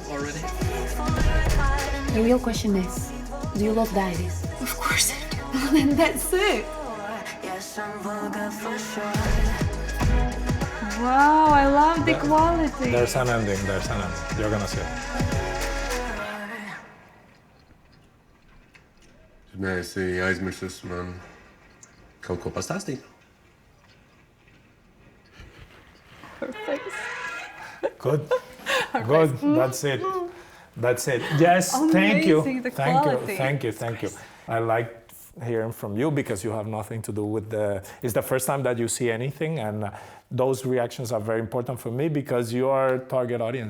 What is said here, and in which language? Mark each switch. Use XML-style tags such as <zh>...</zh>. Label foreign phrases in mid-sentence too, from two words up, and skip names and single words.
<en>Already? The real question is, do you love diaries? Of course I do. Well, then that's it. Wow, I love the quality. There's an ending. You're gonna see it.</en> <lv>Tu neesi aizmirsis man kaut ko pastāstīt?</lv> <en>Her face. Good. Good. That's it. Yes, thank you. Amazing, the quality. Thank you. I like hearing from you because you have nothing to do with it's the first time that you see anything, and those reactions are very important for me because you are target audience.</en>